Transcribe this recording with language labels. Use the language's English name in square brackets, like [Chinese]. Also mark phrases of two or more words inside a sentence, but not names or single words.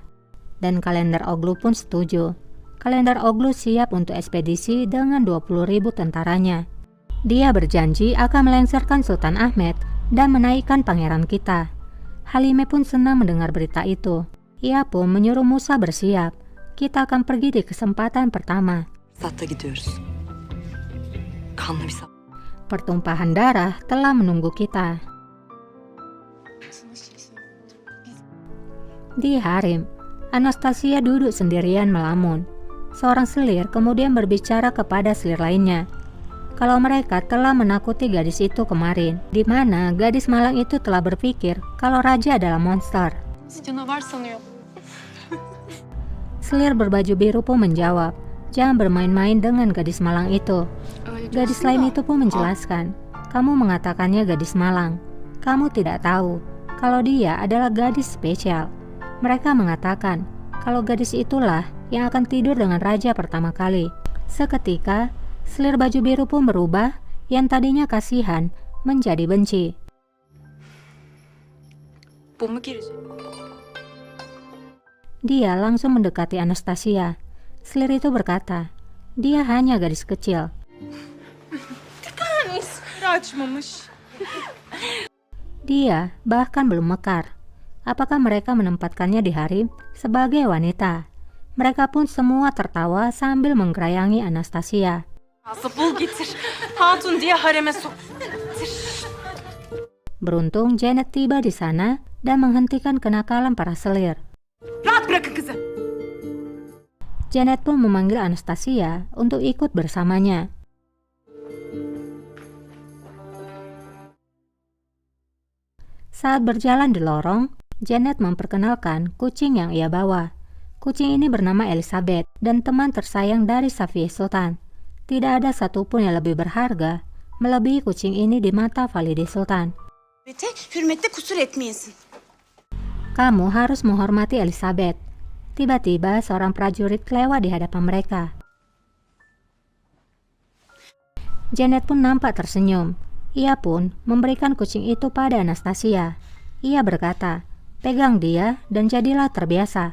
[Indonesian] Dan Kalender Oglu pun setuju. Kalender Oglu siap untuk ekspedisi dengan 20.000 tentaranya. Dia berjanji akan melengsarkan Sultan Ahmed dan menaikkan pangeran kita." Halimah pun senang mendengar berita itu. Ia pun menyuruh Musa bersiap. Kita akan pergi di kesempatan pertama. [Turkish] Satta gidiyoruz. Kanlı bir savaş. [Indonesian] Pertumpahan darah telah menunggu kita. Di harem, Anastasia duduk sendirian melamun. Seorang selir kemudian berbicara kepada selir lainnya. Kalau mereka telah menakuti gadis itu kemarin, di mana gadis malang itu telah berpikir kalau raja adalah monster. [Turkish] Canavar sanıyor. [Indonesian] Selir berbaju biru pun menjawab, "Jangan bermain-main dengan gadis malang itu." Gadis lain itu pun menjelaskan, "Kamu mengatakannya gadis malang. Kamu tidak tahu kalau dia adalah gadis spesial." Mereka mengatakan kalau gadis itulah yang akan tidur dengan raja pertama kali. Seketika, selir baju biru pun berubah, yang tadinya kasihan menjadi benci. [Turkish] Bu mu girecek? [Indonesian] Dia langsung mendekati Anastasia. Selir itu berkata, dia hanya gadis kecil. Dia bahkan belum mekar. Apakah mereka menempatkannya di harem sebagai wanita? Mereka pun semua tertawa sambil menggerayangi Anastasia. [Turkish] Bul getir. Hatun diye hareme sok. [Indonesian] Beruntung Janet tiba di sana dan menghentikan kenakalan para selir. [Turkish] Rahat bırakın kızı. [Indonesian] Janet pun memanggil Anastasia untuk ikut bersamanya. Saat berjalan di lorong, Janet memperkenalkan kucing yang ia bawa. Kucing ini bernama Elizabeth dan teman tersayang dari Safiye Sultan. Tidak ada satupun yang lebih berharga melebihi kucing ini di mata Valide Sultan. [Turkish] Hürmette kusur etmeyesin. [Indonesian] Kamu harus menghormati Elizabeth. Tiba-tiba seorang prajurit lewat di hadapan mereka. Janet pun nampak tersenyum. Ia pun memberikan kucing itu pada Anastasia. Ia berkata, "Pegang dia dan jadilah terbiasa.